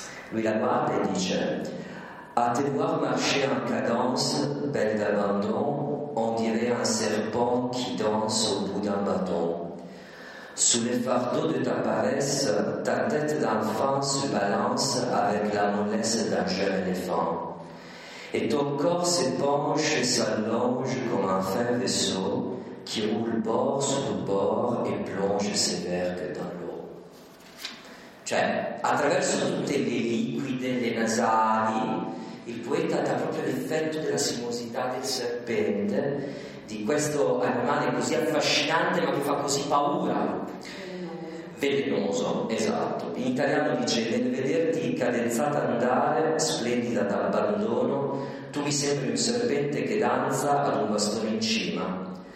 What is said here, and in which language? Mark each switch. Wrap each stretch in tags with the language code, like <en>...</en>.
<it>lui la guarda e dice:</it> <fr>À te voir marcher en cadence, belle d'abandon, on dirait un serpent qui danse au bout d'un bâton. Sous le fardeau de ta paresse, ta tête d'enfant se balance avec la mollesse d'un jeune éléphant. Et ton corps se penche et s'allonge comme un fin vaisseau qui roule bord sur bord et plonge ses vergues dans l'eau.</fr> <it>Cioè, attraverso tutte le liquide, le nasali, il poeta dà proprio l'effetto della sinuosità del serpente, di questo animale così affascinante ma che fa così paura. Velenoso, esatto. In italiano dice: nel vederti cadenzata andare, splendida dall'abbandono, tu mi sembri un serpente che danza ad un bastone in cima.</it>